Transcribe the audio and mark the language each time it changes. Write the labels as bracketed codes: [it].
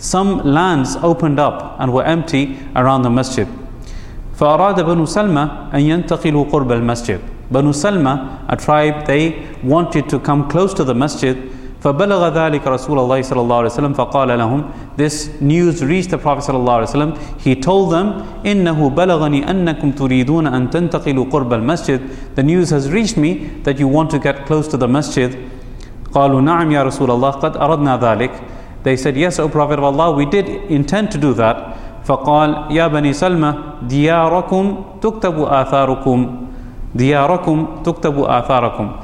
[en] Some lands opened up and were empty around the masjid. [ar] فَأَرَادَ بَنُوا سَلْمَ أَن يَنْتَقِلُوا قُرْبَ الْمَسْجِدِ. [en] Banu Salma, a tribe, they wanted to come close to the masjid. [ar] فَبَلَغَ ذَلِكَ رَسُولَ اللَّهِ صَلَى اللَّهُ عَلَيْهِ وَسَلَمَ فَقَالَ لَهُمْ. [en] This news reached the Prophet [ar] صلى الله عليه وسلم. [en] He told them, [ar] إِنَّهُ بَلَغَنِي أَنَّكُمْ تُرِيدُونَ أَن تَنْتَقِلُوا قُرْبَ الْمَسْجِدِ. [en] The news has reached me that you want to get close to the masjid. [ar] قَالُوا نَعَمْ يَا رَسُولَ اللَّهِ قَدْ أَرَدْنَا ذَلِكَ. [en] They said, yes, O Prophet of Allah, we did intend to do that. [ar] فَقَالَ يَا بَنِي سَلْمَ دِيَارَكُمْ تُكْتَبُ آثَارُكُمْ. دِيَارَكُمْ تُكْتَبُ آثَارَكُمْ.